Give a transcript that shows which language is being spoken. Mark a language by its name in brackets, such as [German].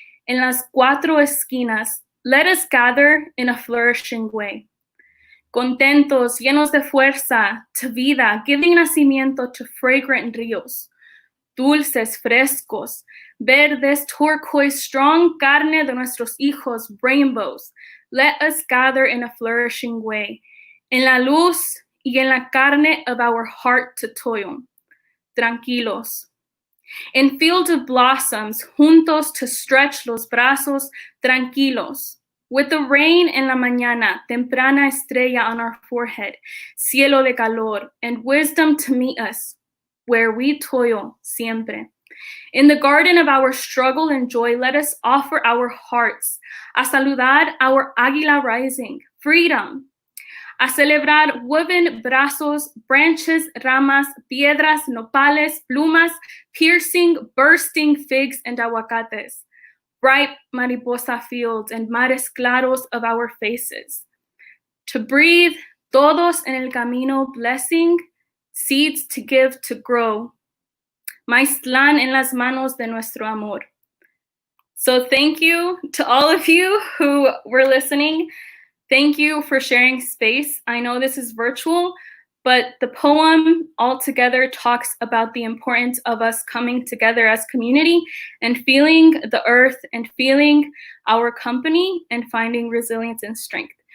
[Spanish] En las cuatro esquinas, [English] let us gather in a flourishing way. [Spanish] Contentos, llenos de fuerza, to vida, [English] giving [Spanish] nacimiento to [English] fragrant [Spanish] ríos. Dulces, frescos, verdes, [English] turquoise, strong [Spanish] carne de nuestros hijos, [English] rainbows. Let us gather in a flourishing way. [Spanish] En la luz y en la carne [English] of our heart to toil. [Spanish] Tranquilos. [English] In fields of blossoms, [Spanish] juntos [English] to stretch [Spanish] los brazos, tranquilos. [English] With the rain [Spanish] en la mañana, temprana estrella [English] on our forehead, [Spanish] cielo de calor, [English] and wisdom to meet us, where we toil [Spanish] siempre. [English] In the garden of our struggle and joy, let us offer our hearts, [Spanish] a saludar [English] our águila rising, freedom, [Spanish] a celebrar [English] woven brazos, branches, [Spanish] ramas, piedras, nopales, plumas, [English] piercing, bursting figs and [Spanish] aguacates, [English] ripe [Spanish] mariposa [English] fields and [Spanish] mares claros [English] of our faces. To breathe, [Spanish] todos en el camino, [English] blessing, seeds to give, to grow. [Spanish] Maiztlán en las manos de nuestro amor. [English] So thank you to all of you who were listening. Thank you for sharing space. I know this is virtual, but the poem altogether talks about the importance of us coming together as community and feeling the earth and feeling our company and finding resilience and strength.